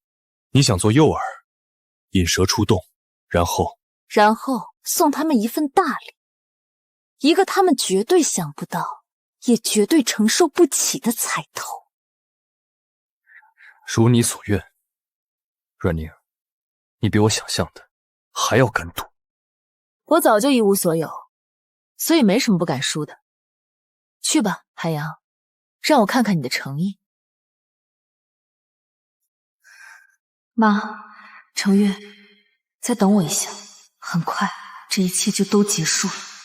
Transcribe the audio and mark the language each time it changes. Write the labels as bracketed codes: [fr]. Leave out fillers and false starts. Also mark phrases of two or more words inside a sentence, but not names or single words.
[zh] 你想做誘餌，引蛇出洞，然後送他們一份大禮，一個他們絕對想不到，也絕對承受不起的彩頭。如你所願，阮寧，你比我想象的還要敢賭。我早就一無所有，所以沒什麼不敢輸的。去吧，韓陽，讓我看看你的誠意。媽，程月，再等我一下，很快這一切就都結束了。